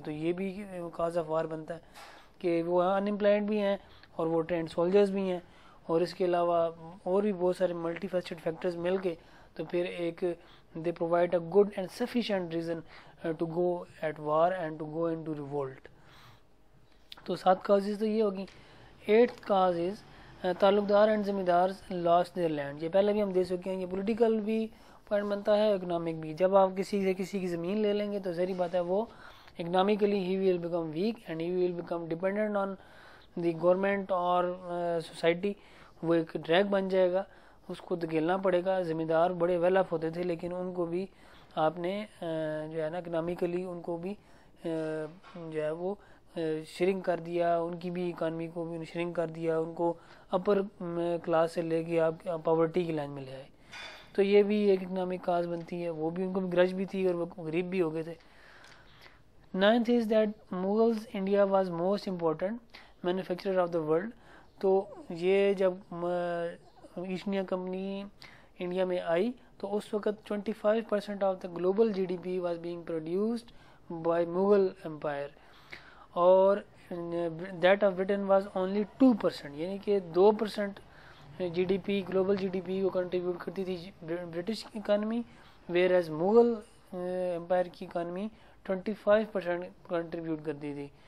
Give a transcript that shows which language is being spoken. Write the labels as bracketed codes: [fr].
[ur] تو یہ بھی کاز آف وار بنتا ہے کہ وہ ان امپلائڈ بھی ہیں اور وہ ٹرینڈ سولجرز بھی ہیں، اور اس کے علاوہ اور بھی بہت سارے ملٹی فیسٹڈ فیکٹرز مل کے تو پھر ایک [en] they provide a good and sufficient reason to go at war and to go into revolt. [ur] تو 7 causes تو یہ ہوگی. [en] 8th cause is [ur] تعلق دار اینڈ ذمہ دار [en] lost their land. [ur] یہ پہلے بھی ہم دیکھ چکے ہیں، یہ پولیٹیکل بھی پوائنٹ بنتا ہے، اکنامک بھی. جب آپ کسی سے کسی کی زمین لے لیں گے تو ظاہری بات ہے وہ economically [en] he will become weak and he will become dependent on the government [ur] اور society. وہ ایک ڈریگ بن جائے گا، اس کو دھکیلنا پڑے گا. ذمہ دار بڑے ویل آف ہوتے تھے لیکن ان کو بھی آپ نے جو ہے نا اکنامکلی ان کو بھی جو ہے وہ شرنک کر دیا، ان کی بھی اکانومی کو بھی شرنک کر دیا، ان کو اپر کلاس سے لے کے آپ پاورٹی کی لائن میں لے آئے. تو یہ بھی ایک اکنامک کاز بنتی ہے. وہ بھی ان کو بھی گرج بھی تھی اور وہ غریب بھی ہو گئے تھے. [en] 9th is that Mughals India was most important manufacturer of the world. [ur] تو یہ جب ایسٹ انڈیا کمپنی انڈیا میں آئی تو اس وقت [en] 25% of the global G D P was being produced by Mughal empire, اور that of Britain was only 2%، [ur] یعنی کہ 2% جی D P global جی D P کو کنٹریبیوٹ کرتی تھی British economy, [en] whereas [ur] Mughal umpire کی اکانومی 25% کنٹریبیوٹ کرتی تھی.